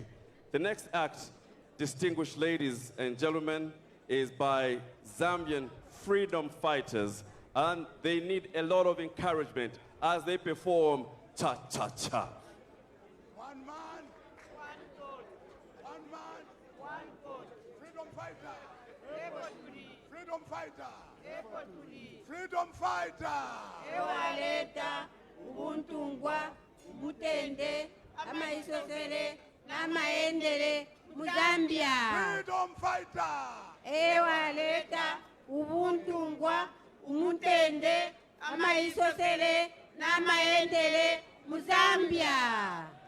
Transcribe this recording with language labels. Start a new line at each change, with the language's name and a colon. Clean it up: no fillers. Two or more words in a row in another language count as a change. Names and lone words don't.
English: The next act, distinguished ladies and gentlemen, is by Zambian freedom fighters, and they need a lot of encouragement. as they perform cha-cha-cha. One man, one vote. One man, one vote. Freedom fighter. Freedom fighter. Freedom fighter.
Bemba: Ewaleta ubuntungwa ubutende amaisosele namaendele mu Zambia.
English: Freedom fighter.
Bemba: Ewaleta ubuntungwa umutende amaisosele namaendele mu Zambia.